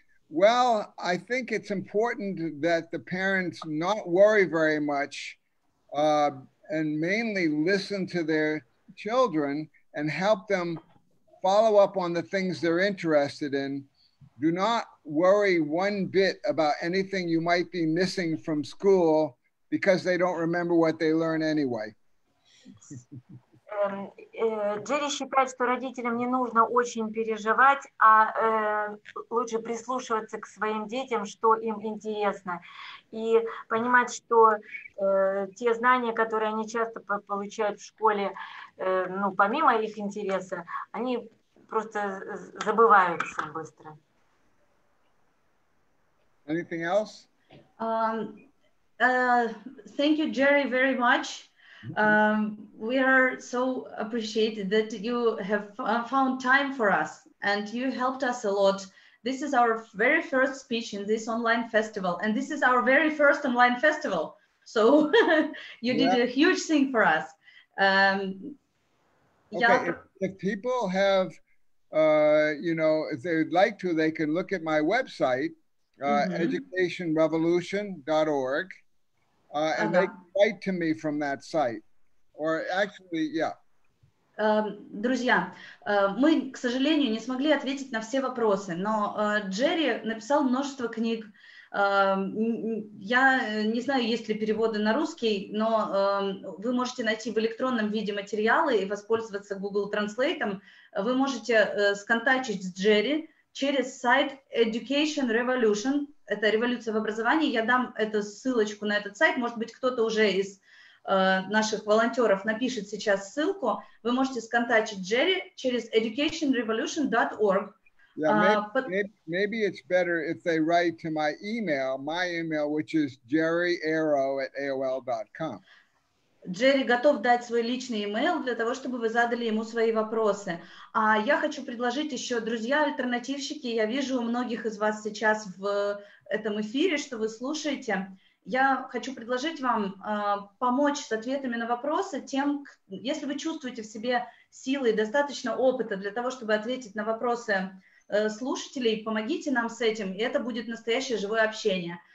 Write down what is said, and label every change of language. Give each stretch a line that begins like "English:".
English: Well, I think it's important that the parents not worry very much and mainly listen to their children and help them follow up on the things they're interested in. Do not worry one bit about anything you might be missing from school because they don't remember what they learn anyway.
Russian: Джерри считает, что родителям не нужно очень переживать, а лучше прислушиваться к своим детям, что им интересно, и понимать, что те знания, которые они часто получают в школе, ну, помимо их интереса, они просто забываются быстро.
English: Anything else? Thank you, Jerry, very much. We are so appreciated that you have found time for us and you helped us a lot. This is our very first speech in this online festival, and this is our very first online festival. So you did a huge thing for us. Okay, if people have, you know, if they'd like to, they can look at my website, educationrevolution.org. And they can write to me from that site. Or actually, yeah.
Russian: Друзья, мы, к сожалению, не смогли ответить на все вопросы, но Джерри написал множество книг. Я не знаю, есть ли переводы на русский, но вы можете найти в электронном виде материалы и воспользоваться Google Translate. Вы можете сконтактить с Джерри через сайт Education Revolution. Это революция в образовании. Я дам эту ссылочку на этот сайт. Может быть, кто-то уже из наших волонтеров напишет сейчас ссылку. Вы можете сконтактить Джерри через educationrevolution.org.
English: Yeah, maybe it's better if they write to my email, which is jerryaro@aol.com.
Russian: Джерри готов дать свой личный имейл для того, чтобы вы задали ему свои вопросы. А я хочу предложить еще, друзья-альтернативщики, я вижу у многих из вас сейчас в этом эфире, что вы слушаете. Я хочу предложить вам помочь с ответами на вопросы тем, если вы чувствуете в себе силы и достаточно опыта для того, чтобы ответить на вопросы слушателей, помогите нам с этим, и это будет настоящее живое общение.